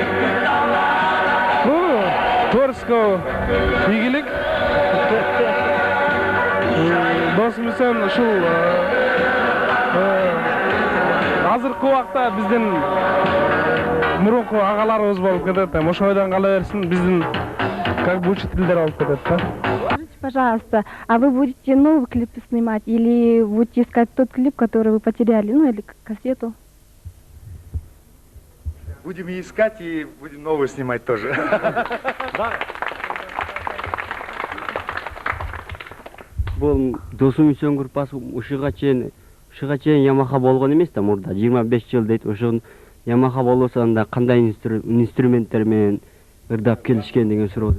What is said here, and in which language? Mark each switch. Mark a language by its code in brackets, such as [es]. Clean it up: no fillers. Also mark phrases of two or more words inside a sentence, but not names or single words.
[ky] Творческого ийгилик. Досум Үсөн ушул азыркы убакта биздин мурунку агаларыбыз болуп кетет. Ошойдон кала берсин, биздин [ru] как бы [ky] учителдер болуп кетет да. [ru] Скажите, пожалуйста, а вы будете новый клип снимать или будете искать тот клип, который вы потеряли, ну или кассету? Будем искать и будем новый снимать тоже. [ky] Бул Досум Үсөн группасы ушуга чейин Ямаха болгон эмес да мурда 25 жыл дейт. Ошон Ямаха болсо анда кандай инструменттер менен ырдап келишкен деген суроо.